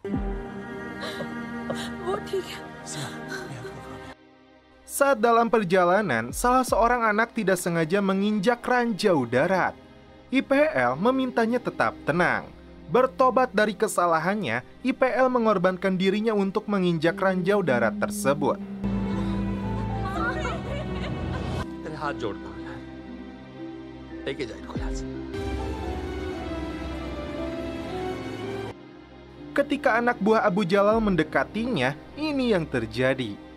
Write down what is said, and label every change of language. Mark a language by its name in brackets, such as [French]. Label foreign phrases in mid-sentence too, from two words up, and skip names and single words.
[Indonesian] Saat dalam perjalanan, salah seorang anak tidak sengaja menginjak ranjau darat. IPL memintanya tetap tenang. Bertobat dari kesalahannya, IPL mengorbankan dirinya untuk menginjak ranjau darat tersebut. [Hindi] तेरे हाथ जोड़ता हूं यार, लेके जा इनको यहाँ से। [Indonesian] Ketika anak buah Abu Jalal mendekatinya, ini yang terjadi.